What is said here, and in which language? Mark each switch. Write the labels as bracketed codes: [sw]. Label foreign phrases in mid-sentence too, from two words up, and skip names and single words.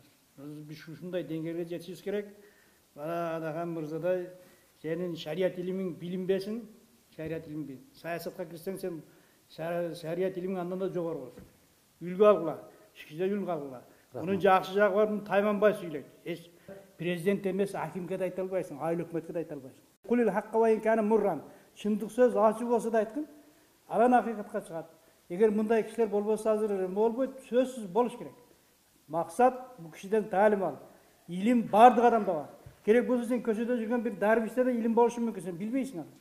[ky] Биз ушундай деңгээлге жетишибиз керек. Адахан мырзадай сенин шарият илимиң билинбесин, шарият илим бил. Саясатка кирсең сен шарият илимиң андан да жогору болсун. Үлгү алгыла, шикиде үлгү алгыла. Мунун жакшы жагы бар, муну тайманбай сүйлөйт. Президент эмес, акимге да айта албайсың, айыл өкмөткө да айта албайсың. [ar] قل الحق وإن كان مرا. [ky] Чындык сөз ачуу болсо да айткын, анан акыйкатка чыгат. Эгер мындай кишилер болбосо азыр эме болбойт, сөзсүз болуш керек. Максат бул кишиден таалим ал. Илим бардык адамда бар. Керек болсо сен көчөдө жүргөн бир дарвиште да илим болушу мүмкүн, сен билбейсиң аны.